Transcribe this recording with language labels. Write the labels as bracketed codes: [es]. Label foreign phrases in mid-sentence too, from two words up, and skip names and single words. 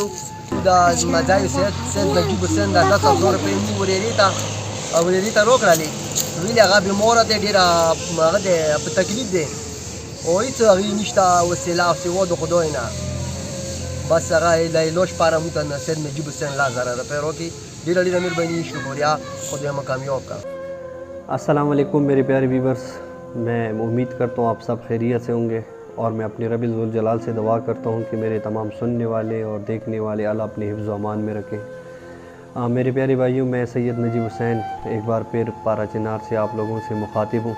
[ps] د مزای سید نجیب حسین د 10,000 روپۍ موږ ورېرې ته راکړلې، ویلې هغه بیماره دی، ډېره هغه دی په تکلیف دی او هېڅ هغې نشته وسیله او سوا د خدای نه. بس هغه د علاج لپاره موږ ته سید نجیب حسین 10,000 روپۍ راکړي. ډېره مهرباني شکریہ، خدای مو کامیاب کړه. [ur] السلام علیکم میرے پیارے ویورز، میں امید کرتا ہوں آپ سب خیریت سے ہوں گے اور میں اپنے ربّ ذو الجلال سے دعا کرتا ہوں کہ میرے تمام سننے والے اور دیکھنے والے اللہ اپنے حفظ امان میں رکھیں. میرے پیارے بھائیوں، میں سید نجیب حسین ایک بار پھر پارا چنار سے آپ لوگوں سے مخاطب ہوں.